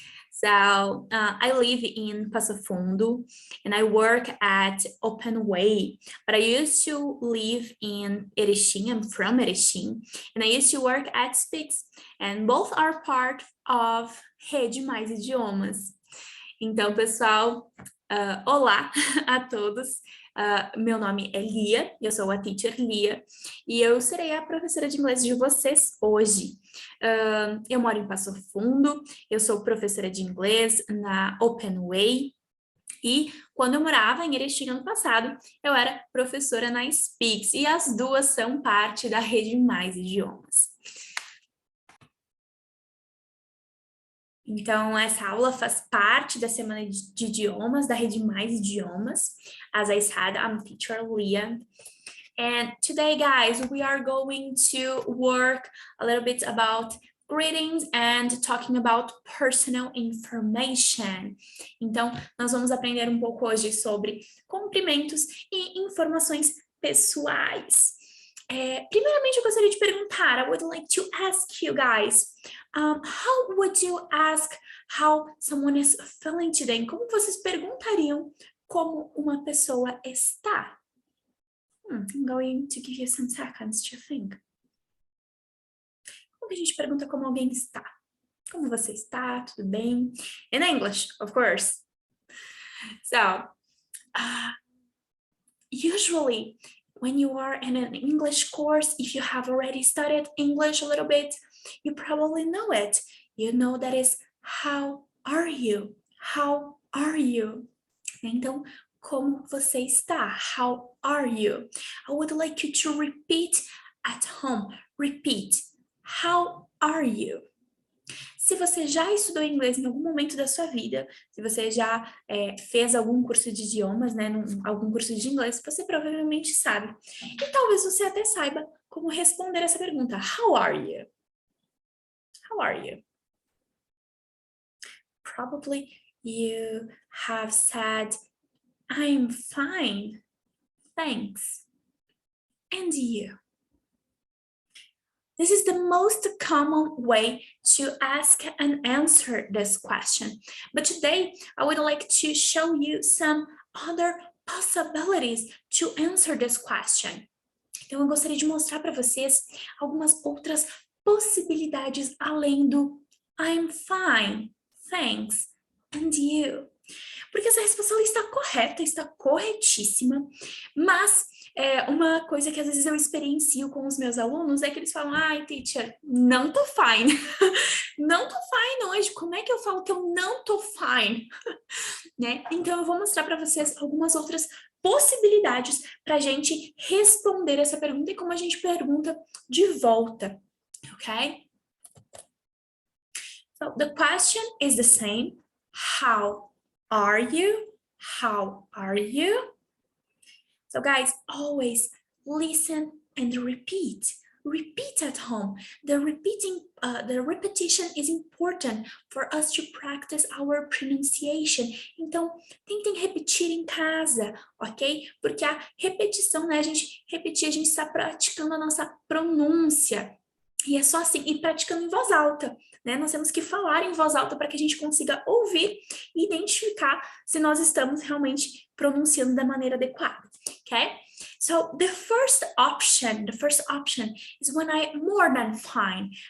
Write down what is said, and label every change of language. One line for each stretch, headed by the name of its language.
English: So I live in Passo Fundo and I work at Open Way, but I used to live in Erechim. I'm from Erechim and I used to work at Speaks, and both are part of Rede Mais Idiomas.
Portuguese: Então, pessoal, olá a todos. Meu nome é Lia, eu sou a teacher Lia, e eu serei a professora de inglês de vocês hoje. Eu moro em Passo Fundo, eu sou professora de inglês na Open Way, e quando eu morava em Erechim ano passado, eu era professora na Speaks, e as duas são parte da Rede Mais Idiomas. Então, essa aula faz parte da Semana de Idiomas, da Rede Mais Idiomas.
English: As I said, I'm teacher Leah. And today, guys, we are going to work a little bit about greetings and talking about personal information.
Portuguese: Então, nós vamos aprender um pouco hoje sobre cumprimentos e informações pessoais. Primeiramente, eu gostaria de perguntar,
English: I would like to ask you guys, how would you ask how someone is feeling today?
Portuguese: Como vocês perguntariam como uma pessoa está?
English: I'm going to give you some seconds to think.
Portuguese: Como que a gente pergunta como alguém está? Como você está? Tudo bem?
English: In English, of course. So, usually, when you are in an English course, if you have already studied English a little bit, you probably know it. You know that is, how are you? How are you?
Portuguese: Então, como você está?
English: How are you? I would like you to repeat at home. Repeat. How are you?
Portuguese: Se você já estudou inglês em algum momento da sua vida, se você já fez algum curso de idiomas, né, algum curso de inglês, você provavelmente sabe. E talvez você até saiba como responder essa pergunta.
English: How are you? How are you? Probably you have said, I'm fine, thanks. And you? This is the most common way to ask and answer this question. But today, I would like to show you some other possibilities to answer this question.
Portuguese: Então, eu gostaria de mostrar para vocês algumas outras possibilidades além do
English: I'm fine, thanks, and you.
Portuguese: Porque essa resposta está correta, está corretíssima, mas uma coisa que às vezes eu experiencio com os meus alunos é que eles falam, ai, teacher, não tô fine, não tô fine hoje, como é que eu falo que eu não tô fine? Né? Então eu vou mostrar para vocês algumas outras possibilidades para a gente responder essa pergunta e como a gente pergunta de volta, ok?
English: So the question is the same, how are you? How are you? So guys, always listen and repeat. Repeat at home. The repetition is important for us to practice our pronunciation.
Portuguese: Então, tentem repetir em casa, ok? Porque a repetição, né? A gente repetir, a gente está praticando a nossa pronúncia. E é só assim, e praticando em voz alta, né? Nós temos que falar em voz alta para que a gente consiga ouvir e identificar se nós estamos realmente pronunciando da maneira adequada, okay?
English: So the first option is when I'm more than fine.